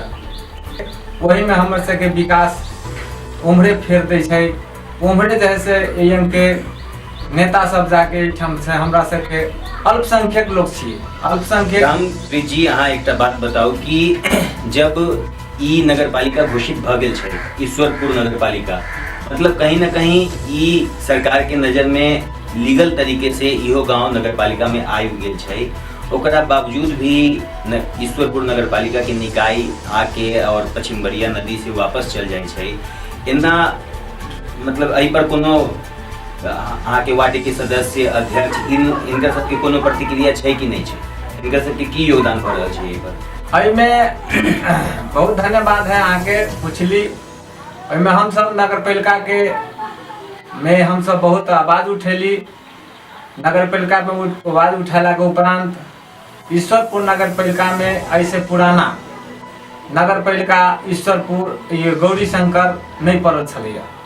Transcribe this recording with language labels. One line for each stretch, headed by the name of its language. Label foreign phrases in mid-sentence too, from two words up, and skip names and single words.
Maithili: वही में हमर सबके विकास उम्हरे फेर दै छै, उम्हरे जे है से एएम के नेता सब जाके एहिठाम से हमरा सबके अल्पसंख्यक लोग छियै, अल्पसंख्यक। रामप्रीत जी अहाँ एकटा बात बताउ कि जब ई नगरपालिका घोषित भ गेल छै, ईश्वरपुर नगरपालिका, मतलब कहीं ना कहीं ई सरकार के नजर में लीगल तरीके से इहो गांव नगरपालिका में आबि गेल छै, ओकरा बावजूद भी ईश्वरपुर नगरपालिका के निकाय आके और पश्चिम बरिया नदी से वापस चल जाए छै। एना मतलब एहि पर कोनो अहाँ के वार्ड के सदस्य अध्यक्ष इनका सबके कोनो प्रतिक्रिया छै कि नहीं छै, इनका सबके की योगदान भऽ रहल छै एहि पर? एहिमे बहुत धन्यवाद है अहाँ के पुछली। एहिमे हम सब नगरपालिका के में हम सब बहुत आवाज उठेली, नगरपालिका में आवाज उठेला के उपरांत ईश्वरपुर नगरपालिका में ऐसे पुराना नगरपालिका ईश्वरपुर ये गौरी शंकर नहीं पड़ल छलैया,